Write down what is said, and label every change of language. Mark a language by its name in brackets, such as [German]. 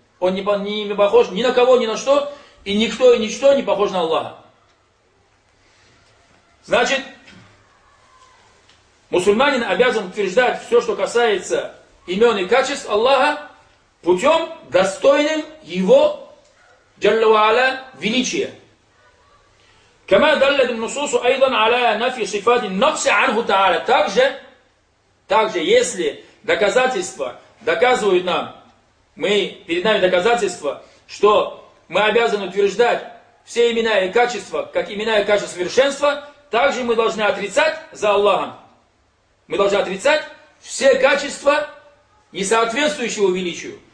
[Russian] Он не похож ни на кого, ни на что. И никто и ничто не похож на Аллаха. Значит, мусульманин обязан утверждать все, что касается имен и качеств Аллаха, путем достойным его, [Arabic] جل وعلا, [Russian] величия. [Arabic] كما دلت النصوص ايضا على نفي صفات النقص عنه تعالى. [Russian] Также, если доказательства доказывают нам, мы перед нами доказательства, что мы обязаны утверждать все имена и качества, как имена и качества совершенства, также мы должны отрицать за Аллахом. Мы должны отрицать все качества, не соответствующие величию.